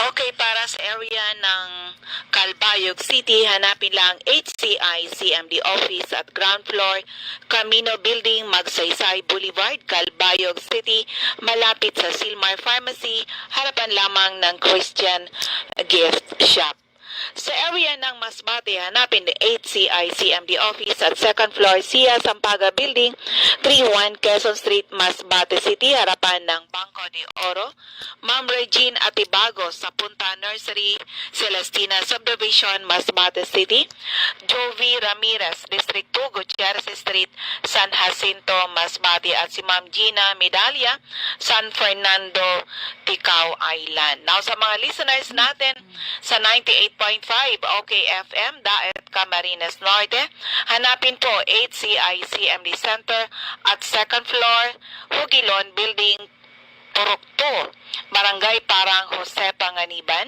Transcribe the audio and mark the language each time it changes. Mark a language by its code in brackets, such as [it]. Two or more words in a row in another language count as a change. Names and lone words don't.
[tl] Okay, para sa area ng Calbayog City, hanapin lang HCI-CMD office at [en] ground floor, [tl] Camino Building, Magsaysay Boulevard, Calbayog City, malapit sa Silmar Pharmacy, harapan lamang ng Christian Gift Shop. Sa area ng Masbate, hanapin ang HCI-CMD office at [en] second floor, [tl] Sia Sampaga Building, 31 Quezon Street, Masbate City, harapan ng Banco de Oro. Ma'am Regine Atibago sa Punta Nursery, Celestina Subdivision, Masbate City. Jovi Ramirez, District 2, Gutierrez Street, San Jacinto, Masbate, at si Ma'am Gina Medalia, San Fernando, Ticao Island. Now sa mga listeners natin sa 98.5 OKFM, Daet, Camarines Norte, hanapin po HCI-CMD Center at [en] second floor, [tl] Hugilon Building, Purok 2, Barangay Parang Jose Panganiban.